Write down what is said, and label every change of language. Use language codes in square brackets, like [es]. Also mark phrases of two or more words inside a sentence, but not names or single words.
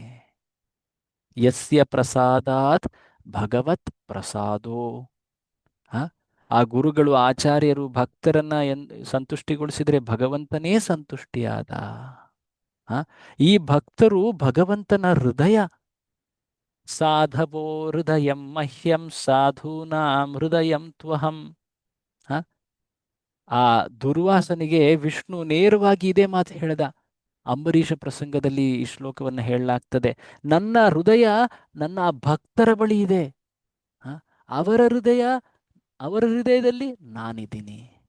[sa] ಯಸ್ಯ ಪ್ರಸಾದಾತ್ ಭಗವತ್ ಪ್ರಸಾದೋ. [kn] ಆ ಗುರುಗಳು, ಆಚಾರ್ಯರು ಭಕ್ತರನ್ನ ಸಂತುಷ್ಟಿಗೊಳಿಸಿದರೆ ಭಗವಂತನೇ ಸಂತುಷ್ಟಿಯಾದ. ಈ ಭಕ್ತರು ಭಗವಂತನ ಹೃದಯ. [sa] ಸಾಧವೋ ಹೃದಯಂ ಮಹ್ಯಂ ಸಾಧೂನಾಂ ಹೃದಯಂ ತ್ವಹಂ. [kn] ಆ ದುರ್ವಾಸನಿಗೆ ವಿಷ್ಣು ನೇರವಾಗಿ ಇದೇ ಮಾತು ಹೇಳ್ದ. ಅಂಬರೀಷ ಪ್ರಸಂಗದಲ್ಲಿ ಈ ಶ್ಲೋಕವನ್ನು ಹೇಳಲಾಗ್ತದೆ. ನನ್ನ ಹೃದಯ ನನ್ನ ಭಕ್ತರ ಬಳಿ ಇದೆ, ಅವರ ಹೃದಯದಲ್ಲಿ ನಾನಿದ್ದೀನಿ.